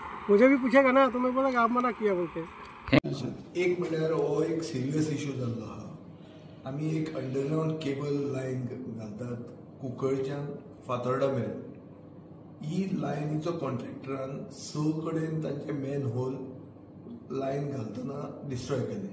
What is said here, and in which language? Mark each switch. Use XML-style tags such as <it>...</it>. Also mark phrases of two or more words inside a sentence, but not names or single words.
<hi>मुझे भी पूछेगा ना तो मैं बोला आप मना किया बोलते।</hi> <kok>एक म्हणल्यार हो एक</kok> <en>serious issue</en> <kok>जाल्लो आहा। आमी एक</kok> <en>underground cable line</en> <kok>घालतात कुंकळच्यान फातोर्डा मेरेन। ही लायनीचो कॉन्ट्रॅक्टरान 6 कडेन तांचे</kok> <en>manhole line</en> <kok>घालतना डिस्ट्रॉय केले।</kok>